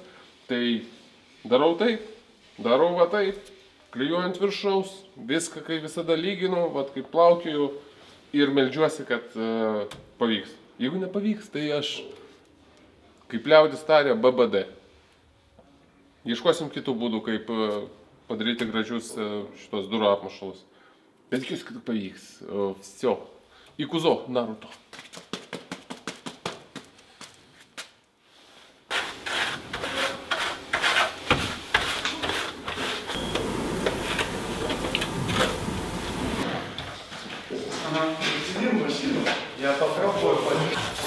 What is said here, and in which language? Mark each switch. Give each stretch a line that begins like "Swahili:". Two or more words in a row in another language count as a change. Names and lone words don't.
Lithuanian: Tai darau va taip, klijuojant viršaus, viską kaip visada lyginu, vat kaip plaukioju ir meldžiuosi, kad pavyks. Jeigu nepavyks, tai aš, kaip liaudis tarė, BBD. Ieškosim kitų būdų, kaip padaryti gražius šitos durų apmušalus. Bet tikiuosi, kad pavyks. Всё. Į Kuzo, Naruto.
Russian: Сидим в машину, я попробую поднять.